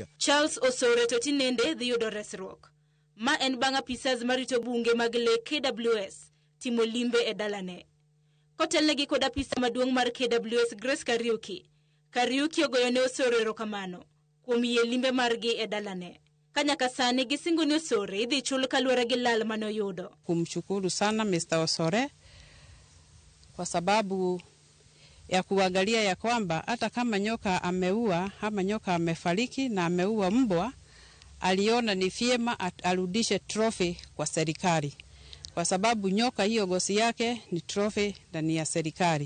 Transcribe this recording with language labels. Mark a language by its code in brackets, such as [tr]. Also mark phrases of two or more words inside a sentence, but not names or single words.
[luo] Charles Osore to tinende dhi yudo resruok. Ma en bang' apisas marito bunge mag le KWS timo limbe e dalane. Kotelnegi kod apisa maduong' mar KWS Grace Kariuki ogoyo ne Osore erokamano kuom yie limbe margi e dalane. Kanyaka sani gisingo ni Osore idhi chul kaluwore gi lal manoyudo. [sw] Kumshukuru sana Mr. Osore kwa sababu ya kuangalia ya kwamba hata kama nyoka ameua ama nyoka amefariki na ameua mbwa, aliona ni vyema arudishe trophy kwa serikali. Kwa sababu nyoka hiyo gosi yake ni trophy na ni ya serikali.